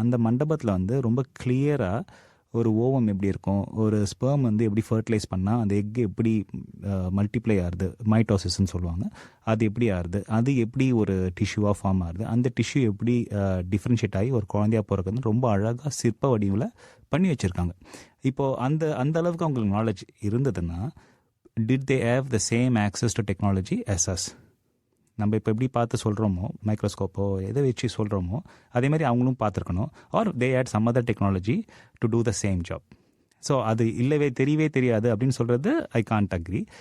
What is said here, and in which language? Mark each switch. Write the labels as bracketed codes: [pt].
[ta] அந்த மண்டபத்தில் வந்து ரொம்ப கிளியராக ஒரு ஓவம் எப்படி இருக்கும், ஒரு ஸ்பெர்ம் வந்து எப்படி ஃபர்டிலைஸ் பண்ணால் அந்த எக்கு எப்படி மல்டிப்ளை ஆகுது, மைட்டோசிஸ்ன்னு சொல்லுவாங்க, அது எப்படி ஆகுது, அது எப்படி ஒரு டிஷ்யூவாக ஃபார்ம் ஆகுது, அந்த டிஷ்யூ எப்படி டிஃப்ரென்ஷியேட் ஆகி ஒரு குழந்தையாக பிறக்குதுன்னு ரொம்ப அழகாக சிற்ப வடிவில் பண்ணி வச்சுருக்காங்க. இப்போது அந்த அளவுக்கு அவங்களுக்கு நாலேஜ் இருந்ததுன்னா [en] did they have the same access to technology as us? [ta] நம்ம இப்போ எப்படி பார்த்து சொல்கிறோமோ, மைக்ரோஸ்கோப்போ எதை வச்சு சொல்கிறோமோ அதே மாதிரி அவங்களும் பார்த்துருக்கணும். [en] Are they had some other technology to do the same job. So [ta] அது தெரியவே தெரியாது அப்படின்னு சொல்கிறது [en] I can't agree.